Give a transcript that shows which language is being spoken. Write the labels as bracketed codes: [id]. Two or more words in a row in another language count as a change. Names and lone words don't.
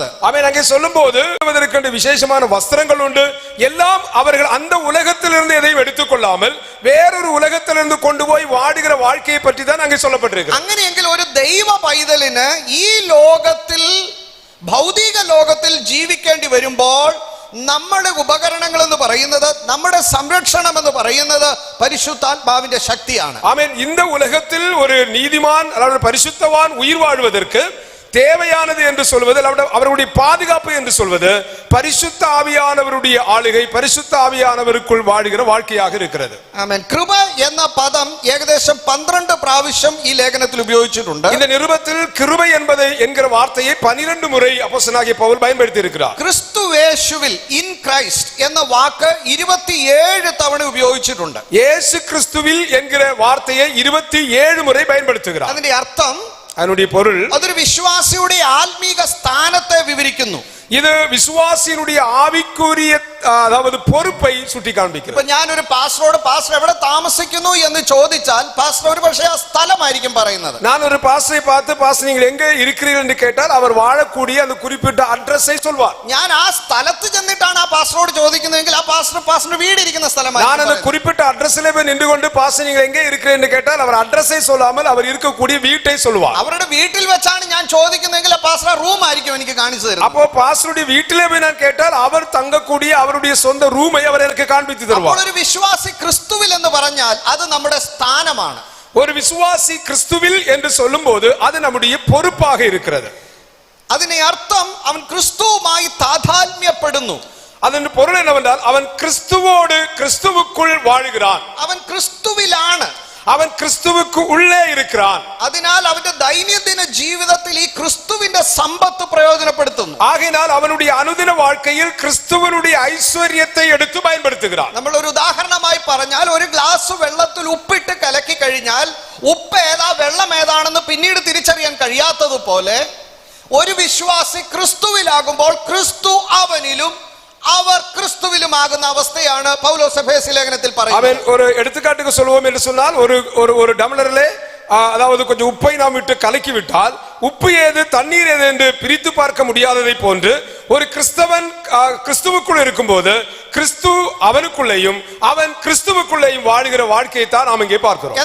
[ml] അവൻ അങ്ങ് [ta] சொல்லும்போது அதற்கு விசேஷமான வஸ்திரங்கள் உண்டு. எல்லாம் அவர்கள் அந்த உலகத்திலிருந்து எதையும் எடுத்துக்கொள்ளாமல் வேறொரு உலகத்திலிருந்து கொண்டு போய் வாடுகிற வாழ்க்கையை பற்றி தான் அங்கே சொல்லப்பட்டிருக்கு. [ml] അങ്ങനെയെങ്കിൽ ഒരു ദൈവ പൈതലിന് ഈ ലോകത്തിൽ ഭൗതിക ലോകത്തിൽ ജീവിക്കേണ്ടി വരുമ്പോൾ നമ്മുടെ ഉപകരണങ്ങൾ എന്ന് പറയുന്നത്, നമ്മുടെ സംരക്ഷണം എന്ന് പറയുന്നത് പരിശുദ്ധാത്മാവിന്റെ ശക്തിയാണ്. [ta] ஆமென். இந்த உலகத்தில் ஒரு நீதிமான் அல்லது பரிசுத்தவான் உயிர் வாழ்வதற்கு தேவையானது என்று சொல்வது, அவருடைய பாதுகாப்பு என்று சொல்வது பரிசுத்த ஆவியானவருடைய ஆளுகை, பரிசுத்த ஆவியானவருக்குள் வாழுகிற வாழ்க்கையாக இருக்கிறது. [ml] ആമേൻ. കൃപ എന്ന പദം ഏകദേശം 12 പ്രാവശ്യം ഈ ലേഖനത്തിൽ ഉപയോഗിച്ചിട്ടുണ്ട്. [ta] இந்த நிருபத்தில் கிருபை என்பதை என்கிற வார்த்தையை 12 முறை அப்போஸ்தலனாகிய பவுல் பயன்படுத்தி இருக்கிறார். [ml] ക്രിസ്തുവേശുവിൽ [en] in Christ [ml] എന്ന വാക്ക് 27 തവണ ഉപയോഗിച്ചിട്ടുണ്ട്. [ta] இயேசு கிறிஸ்துவில் என்கிற வார்த்தையை 27 முறை பயன்படுத்துகிறார். [ml] അതിന്റെ അർത്ഥം, [ta] அதனுடைய பொருள், [ml] അതൊരു വിശ്വാസിയുടെ ആത്മീക സ്ഥാനത്തെ വിവരിക്കുന്നു. [ta] இது விசுவாசியினுடைய ஆவிக்குரிய அதாவது பொறுப்பை சுட்டி காண்பிக்கிறது. [ml] ഇപ്പൊ ഞാനൊരു പാസ്റ്ററോട് പാസ്റ്റർ എവിടെ താമസിക്കുന്നു എന്ന് ചോദിച്ചാൽ പാസ്റ്റർ ഒരു പക്ഷേ ആ സ്ഥലമായിരിക്കും പറയുന്നത്. [ta] நான் ஒரு பாஸ்டரை பார்த்து பாஸ்டர் நீங்கள் எங்கே இருக்கிறீர்கள் என்று கேட்டால் அவர் வாழக்கூடிய அந்த குறிப்பிட்ட அட்ரஸை சொல்வார். [ml] ഞാൻ ആ സ്ഥലത്ത് ചെന്നിട്ടാണ് ആ പാസ്റ്ററോട് ചോദിക്കുന്നതെങ്കിൽ ആ പാസ്റ്ററിന്റെ വീട് ഇരിക്കുന്ന സ്ഥലമായിരിക്കും. [ta] நான் அந்த குறிப்பிட்ட அட்ரஸிலே போய் நின்று கொண்டு பாஸ்டர் நீங்கள் எங்கே இருக்கிறீர்கள் என்று கேட்டால் அவர் அட்ரஸை சொல்லாமல் அவர் இருக்கக்கூடிய வீட்டை சொல்வார். [ml] അവരുടെ വീട്ടിൽ വെച്ചാണ് ഞാൻ ചോദിക്കുന്നതെങ്കിൽ ആ പാസ്റ്റർ റൂം ആയിരിക്കും എനിക്ക് കാണിച്ചു തരുന്നത്. [ta] அப்போ பாஸ்டருடைய வீட்டிலே போய் நான் கேட்டால் அவர் தங்கக்கூடிய அவருடைய சொந்த ரூமை அவர் எனக்கு காண்பித்து தருவார். [ml] ഒരു വിശ്വാസി ക്രിസ്തുവിൽ എന്ന് പറഞ്ഞാൽ അത് നമ്മുടെ സ്ഥാനമാണ്. [ta] ஒரு விசுவாசி கிறிஸ்துவில் என்று சொல்லும்போது அது நம்முடைய பொறுப்பாக இருக்கிறது. [ml] അതിനെ അർത്ഥം അവൻ ക്രിസ്തുവുമായി താതാത്മ്യപ്പെടുന്നു. [ta] അതിന്റെ பொருள் என்னவென்றால் அவன் கிறிஸ்துவோடு கிறிஸ்துவுக்குள் வாழுகிறான். [ml] അവൻ ക്രിസ്തുവിലാണ്. [ta] அவன் கிறிஸ்துவுக்கு உள்ளே இருக்கிறான். [ml] അതിനാൽ അവന്റെ ദൈനംദിന ജീവിതത്തിൽ ഈ ക്രിസ്തുവിന്റെ സമ്പത്ത് പ്രയോജനപ്പെടുത്തുന്നു. [ta] ஆகையால் அவனுடைய அனுதின வாழ்க்கையில் கிறிஸ்துவனுடைய ஐஸ்வரியத்தை எடுத்து பயன்படுத்துகிறான். [ml] നമ്മൾ ഒരു ഉദാഹരണമായി പറഞ്ഞാൽ, ഒരു ഗ്ലാസ് വെള്ളത്തിൽ ഉപ്പിട്ട് കലക്കി കഴിഞ്ഞാൽ ഉപ്പ് ഏതാ വെള്ളം ഏതാണെന്ന് പിന്നീട് തിരിച്ചറിയാൻ കഴിയാത്തതുപോലെ ഒരു വിശ്വാസി ക്രിസ്തുവിലാകുമ്പോൾ ക്രിസ്തു അവനിലും അവർ ക്രിസ്തുവിലുമാകുന്ന അവസ്ഥയാണ് പൗലോസ് എഫേസ്യ ലേഖനത്തിൽ പറയുന്നത്. [ta] அவன் ஒரு எடுத்துக்காட்டுக்கு சொல்வோம் என்று சொன்னால், ஒரு டம்ளரிலே அதாவது கொஞ்சம் உப்பை நாம் விட்டு கலக்கி விட்டால் உப்பு ஏது தண்ணீர் ஏது என்று பிரித்து பார்க்க முடியாததை போன்று ஒரு கிறிஸ்தவன் கிறிஸ்துவுக்குள் இருக்கும்போது கிறிஸ்து அவனுக்குள்ளேயும் அவன் கிறிஸ்துவுக்குள்ளேயும் வாழுகிற வாழ்க்கையை தான் நாம் இங்கே பார்க்கிறோம்.